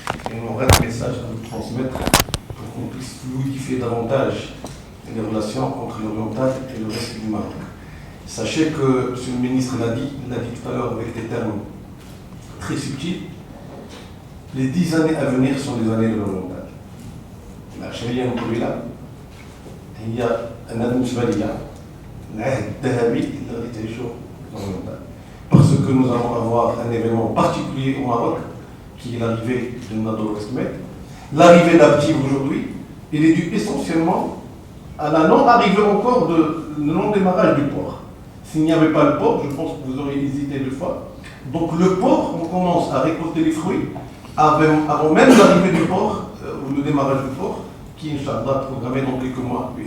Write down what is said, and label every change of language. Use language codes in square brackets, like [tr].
[fr] Et on aura des messages à vous transmettre pour qu'on puisse fluidifier davantage les relations entre l'oriental et le reste du Maroc. Sachez que, M. le ministre l'a dit tout à l'heure avec des termes très subtils, les 10 années à venir sont les années de l'oriental. [ar] العشرية المقبلة هي أنا بالنسبة لي العهد الذهبي اللي غادي تعيشو l'oriental. [fr] Parce que nous allons avoir un événement particulier au Maroc, qui est l'arrivée de Nador Westmed. L'arrivée d'Abtiv aujourd'hui, il est dû essentiellement à la non-arrivée encore le non-démarrage du port. S'il n'y avait pas le port, je pense que vous auriez hésité deux fois. Donc le port, on commence à récolter les fruits avant même l'arrivée du port, ou le démarrage du port, qui est programmé dans quelques mois.